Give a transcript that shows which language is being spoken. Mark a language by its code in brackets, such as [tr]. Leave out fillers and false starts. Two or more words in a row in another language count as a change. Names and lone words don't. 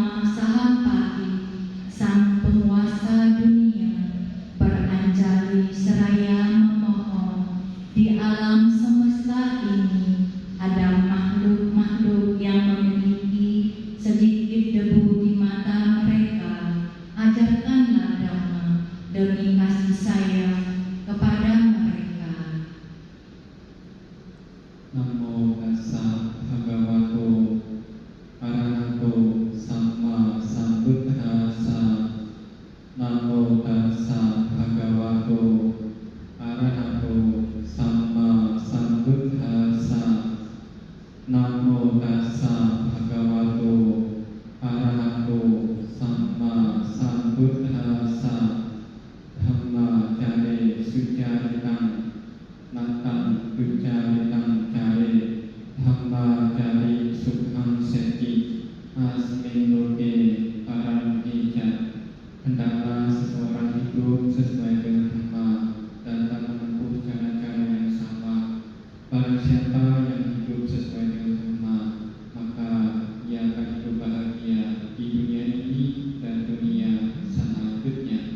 [id] Sahapati, sang penguasa dunia, beranjali seraya memohon di alam semesta ini ada makhluk-makhluk yang memiliki sedikit debu di mata mereka. Ajarkanlah Dhamma demi kasih sayang kepada mereka. [pi] Namo tassa bhagavato arahato sama sambuddhassa. Namo tassa bhagavato arahato sama sambuddhassa. Namo tassa bhagavato arahato sama sambuddhassa. Dhamma jare sujaritang natang ujaritang jare. Dhamma jare sukhang seti asmin loke param hija. [id] Hendaklah seseorang hidup sesuai dengan dhamma dan tak menempuh cara-cara yang sama. Barang siapa yang hidup sesuai dengan dhamma, maka ia akan hidup bahagia di dunia ini dan dunia selanjutnya.